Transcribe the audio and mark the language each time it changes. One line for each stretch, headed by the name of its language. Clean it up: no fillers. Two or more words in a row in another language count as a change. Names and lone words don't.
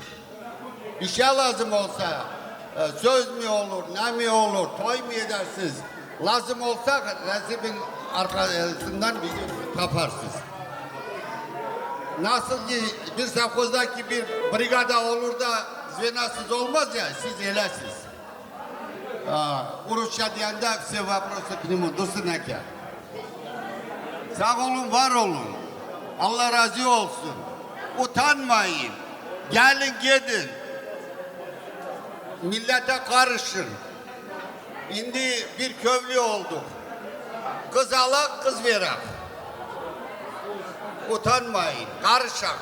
Turkish: Bir şey lazım olsa söz mü olur, ne mi olur, toy mu edersiniz? Lazım olsa resmin arkasından bizi kaparsınız. Nasıl ki bir savkozdaki bir brigada olur da zvenasız olmaz ya, siz eləsiniz. Uruşa diyende
Russian: все вопросы к нему, Dursun Eken.
Turkish: Sağ olun, var olun. Allah razı olsun. Utanmayın. Gelin gidin. Millete karışın. Şimdi bir köylü olduk. Kız alak, kız verak. Utanmayın. Karışak.